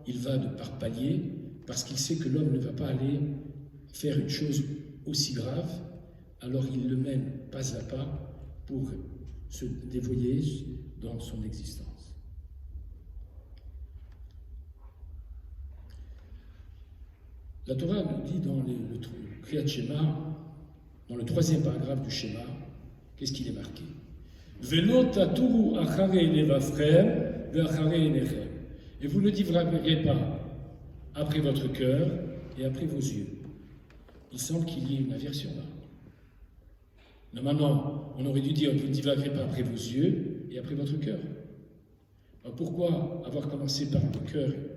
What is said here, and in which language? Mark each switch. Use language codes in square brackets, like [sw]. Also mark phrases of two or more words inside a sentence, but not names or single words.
[fr] Il va de par palier, parce qu'il sait que l'homme ne va pas aller faire une chose aussi grave, alors il le mène pas à pas pour se dévoyer dans son existence. La Torah nous dit dans le [he] קריאת שמע, [fr] dans le 3e paragraphe du Shema, qu'est-ce qu'il est marqué? [he] ולא תתורו אחרי לבבכם ואחרי עיניכם. [fr] Et vous ne divaguerez pas après votre cœur et après vos yeux. Il semble qu'il y ait une aversion là. Normalement, on aurait dû dire vous ne divaguerez pas après vos yeux et après votre cœur. Alors pourquoi avoir commencé par le cœur?